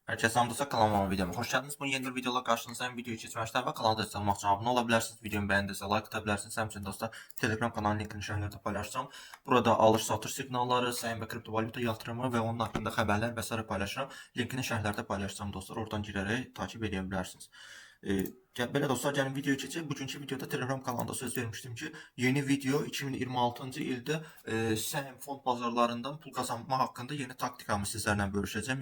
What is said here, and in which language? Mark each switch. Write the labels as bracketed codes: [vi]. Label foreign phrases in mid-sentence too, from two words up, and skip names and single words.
[tr] Herkese salamdırsa kanalıma videoma hoş geldiniz. Bu yeni bir videoda karşınızdayım. [az] Videoyu keçməmişdən və kanalda [tr] destek olmaq [az] üçün abunə ola bilərsiniz. Videomu bəyəndisə like ata bilərsiniz. Həmçinin dostlar Telegram kanalının linkini şərhlərdə paylaşacağım. Burada alış-satış siqnalları, səhim və kriptovalyuta yatırımı və onun haqqında xəbərlər və s. paylaşıram. Linkini şərhlərdə paylaşacağım dostlar. Oradan girərək [tr] takip edə [az] bilərsiniz. Belə dostlar, gəlin videoya keçək. Bugünkü videoda Telegram kanalında söz vermişdim ki, yeni video 2026-cı ildə səhim fond bazarlarından pul qazanma haqqında yeni taktikamı sizlərlə bölüşəcəm.